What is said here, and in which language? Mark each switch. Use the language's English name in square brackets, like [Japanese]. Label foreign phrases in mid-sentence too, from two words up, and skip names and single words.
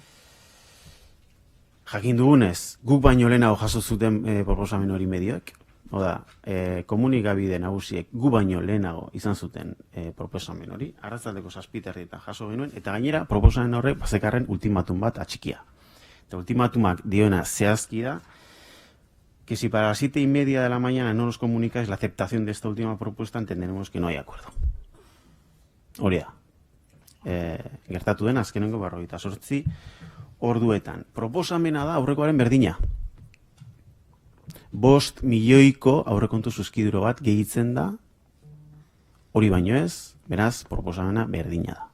[Basque] Jakin dugunez, guk baino lehenago jaso zuten proposamen hori medioek, oda, komunikabide nagusiek gu baino lehenago izan zuten proposamen hori, arratsaldeko 7:00 jaso genuen, eta gainera proposamen horrek bazekarren ultimatum bat atxikia. Eta ultimatumak dioena zehazki da, [Spanish] que si para las 7:30 de la mañana no nos comunicáis la aceptación de esta última propuesta, entenderemos que no hay acuerdo. [Basque] Hori da. Gertatu den azkenengo 48 orduetan. Proposamena da aurrekoaren berdina. 5 milioiko aurrekontu zuzkiduro bat gehitzen da, hori baino ez, beraz, proposamena berdina da.